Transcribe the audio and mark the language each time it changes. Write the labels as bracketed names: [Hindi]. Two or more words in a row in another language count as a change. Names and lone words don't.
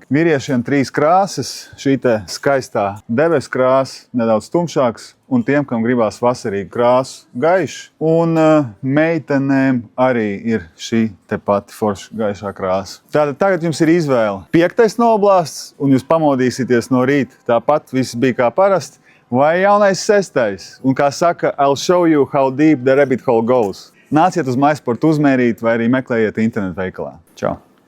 [Latvian] Vīriešiem 3 krāsas, šī te skaistā debesu krāsa, nedaudz tumšāks, un tiem, kam gribās vasarīgu krāsu, gaišu. Un meitenēm arī ir šī te pati forša gaišā krāsa. Tātad tagad jums ir izvēle. 5. Noblasts, un jūs pamodīsieties no rīta. Tāpat viss bija kā parasti. Vai jaunais 6. Un kā saka, [English] I'll show you how deep the rabbit hole goes. [Latvian] Nāciet uz MySport uzmērīt vai arī meklējiet internetu veikalā. Čau!